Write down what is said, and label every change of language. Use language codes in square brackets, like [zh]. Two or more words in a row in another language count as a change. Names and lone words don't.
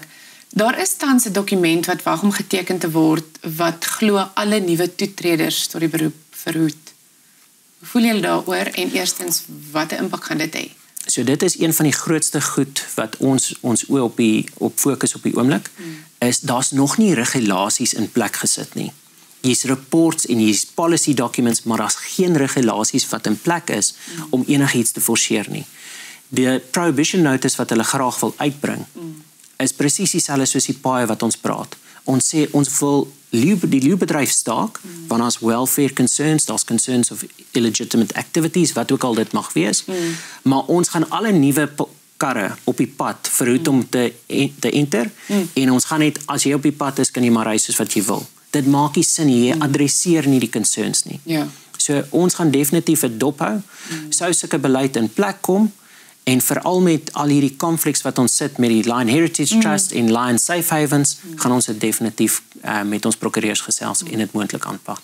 [af] Daar is tans 'n dokument wat wag om geteken te word, wat glo alle nuwe toetreders tot die beroep verhoed. Hoe voel julle daaroor en eerstens, wat 'n impak gaan dit hê? So dit is een van die grootste goed wat ons oë op fokus op die oomblik, is daar's nog nie regulasies in plek gesit nie. Hier's reports en hier's [en] policy documents, [af] maar daar's geen regulasies wat in plek is om enigiets te forceer nie. Die [en] prohibition notice [af] wat hulle graag wil uitbring, is presies dieselfde soos die paai wat ons praat. Ons sê ons wil die leeubedryf staak, want daar's [en] welfare concerns, [af] daar's [en] concerns of illegitimate activities, [af] wat ook al dit mag wees, maar ons gaan alle nuwe karre op die pad verhoed om te enter, en ons gaan net, as jy op die pad is, kan jy maar ry soos wat jy wil. Dit maak nie sin, jy adresseer nie die concerns nie. Ja. So ons gaan definitief 'n dop hou, sou sulke beleid in plek kom, en veral met al hierdie conflicts wat ons sit met die Lion Heritage Trust en Lion Safe Havens, gaan ons dit definitief met ons prokureurs gesels en dit moontlik aanpak.